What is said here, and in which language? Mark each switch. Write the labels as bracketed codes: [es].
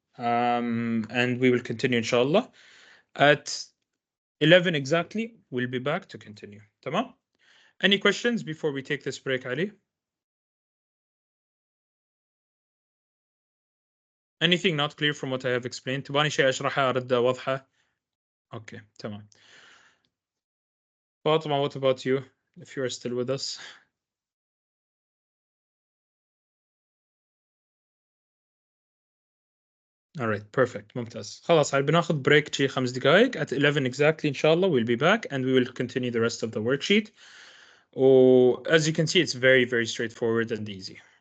[en] And we will continue inshallah. At 11 exactly, we'll be back to continue. Tamam? Any questions before we take this break, Ali? Anything not clear from what I have explained? [ar] تبغاني شيء أشرحها أرد واضحة؟ Okay, تمام. [en] Fatima, what about you? If you are still with us. All right, perfect. ممتاز. [ar] خلاص بناخذ break شي 5 دقائق. [en] At 11 exactly, inshallah, we'll be back and we will continue the rest of the worksheet. Oh, as you can see, it's very, very straightforward and easy.